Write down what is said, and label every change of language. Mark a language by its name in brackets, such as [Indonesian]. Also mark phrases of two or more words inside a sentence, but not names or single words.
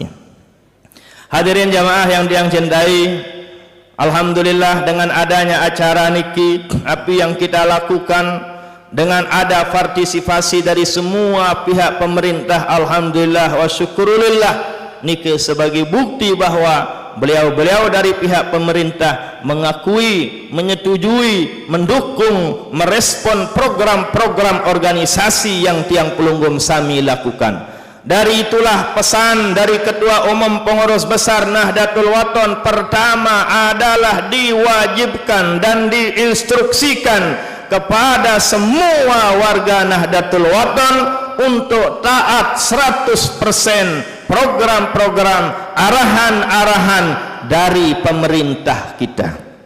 [Indonesian] Hadirin jamaah yang cintai, alhamdulillah dengan adanya acara niki, apa yang kita lakukan dengan ada partisipasi dari semua pihak pemerintah, [Arabic] الحمد لله والشكر لله [Indonesian] niki sebagai bukti bahwa beliau-beliau dari pihak pemerintah mengakui, menyetujui, mendukung, merespon program-program organisasi yang [Sasak] tiang pelunggum sami [Indonesian] lakukan. Dari itulah pesan dari Ketua Umum Pengurus Besar Nahdlatul Wathon pertama adalah diwajibkan dan diinstruksikan kepada semua warga Nahdlatul Wathon untuk taat 100% program-program arahan-arahan dari pemerintah kita.